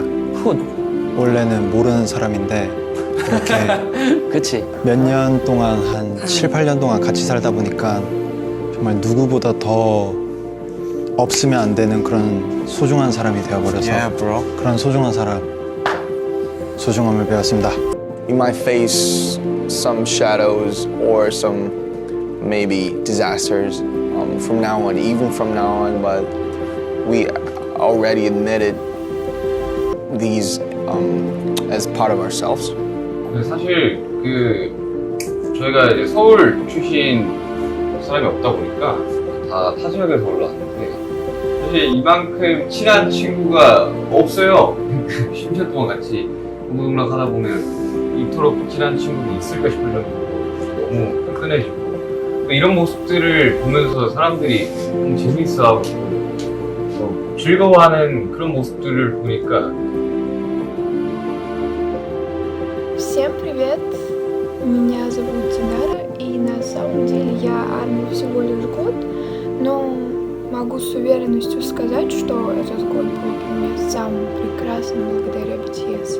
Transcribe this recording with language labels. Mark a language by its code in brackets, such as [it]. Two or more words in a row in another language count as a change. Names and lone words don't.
[ko] 원래는 모르는 사람인데 이렇게 그치. 몇 년 동안 한 7, 8년 동안 같이 살다 보니까 정말 누구보다 더 없으면 안 되는 그런 소중한 사람이 되어버려서 그런 소중함을 배웠습니다. [en] You might face some shadows or some maybe disasters from now on, even from now on, but we already admitted these as part of ourselves. [ko] 사실 저희가 이제 서울 출신 사람이 없다 보니까 다 타 지역에서 올라왔는데 사실 이만큼 친한 친구가 없어요. 10년 동안 같이 동동락 하다 보면 이토록 친한 친구도 있을까 싶을 정도로 너무 끈끈해지고 이런 모습들을 보면서 사람들이 재밌어하고 즐거워하는 그런 모습들을 보니까. [ru] Всем привет! Меня зовут Динара, и на самом деле я армии всего лишь год, но могу с уверенностью сказать, что этот год был для меня самым прекрасным благодаря BTS.